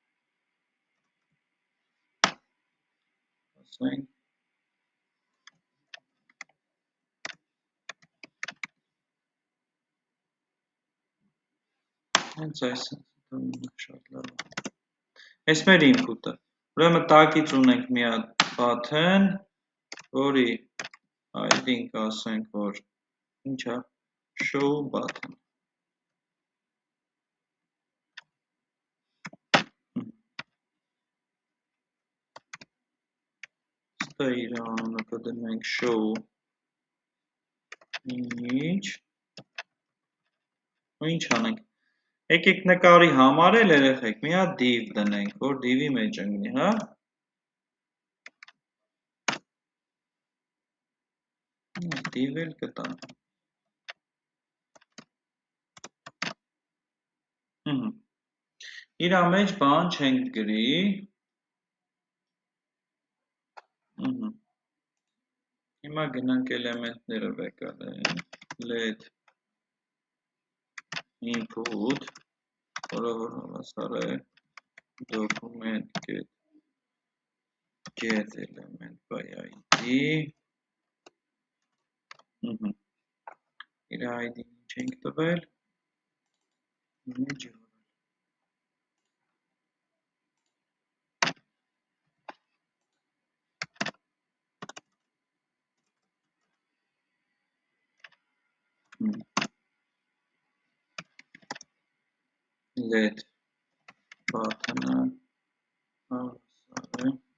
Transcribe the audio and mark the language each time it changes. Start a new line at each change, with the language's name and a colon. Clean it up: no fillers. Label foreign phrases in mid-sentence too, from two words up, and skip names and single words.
Armenian: ասենք, հենց այս շատ լավ։ Այս մեր input-ը։ Ուրեմն տակից ունենք մի հատ button, որի ID-ն կասենք, որ Ինչ է,
English: show button,
Armenian: ստա իր անունը կդնենք
English: show image,
Armenian: ու ինչ անենք, եկեք նկարի համարել երեխեք, մի հատ div դնենք, որ div-ի մեջ ընկնի, հա, div էլ կտանք, իրա մեջ բան չենք գրի, հիմա գնանք էլեմենտները վեկալենք,
English: let input,
Armenian: որը որ հավասար է
English: document get element by id,
Armenian: իր id ինչ ենք տվել, image
English: let button-
Armenian: ը հավասար է